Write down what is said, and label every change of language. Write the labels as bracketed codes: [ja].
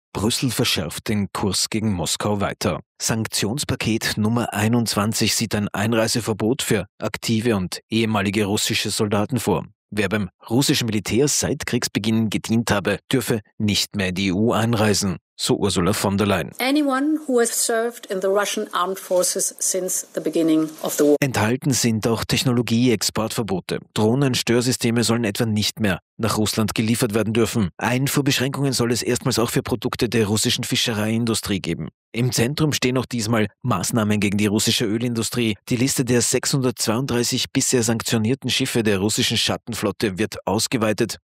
[de] Brüssel verschärft den Kurs gegen Moskau weiter. Sanktionspaket Nummer 21 sieht ein Einreiseverbot für aktive und ehemalige russische Soldaten vor. Wer beim russischen Militär seit Kriegsbeginn gedient habe, dürfe nicht mehr in die EU einreisen, so Ursula von der Leyen. [en] Anyone who has served in the Russian armed forces since the beginning of the war. [de] Enthalten sind auch Technologie-Exportverbote. Drohnen-Störsysteme sollen etwa nicht mehr nach Russland geliefert werden dürfen. Einfuhrbeschränkungen soll es erstmals auch für Produkte der russischen Fischereiindustrie geben. Im Zentrum stehen auch diesmal Maßnahmen gegen die russische Ölindustrie. Die Liste der 632 bisher sanktionierten Schiffe der russischen Schattenflotte wird ausgeweitet.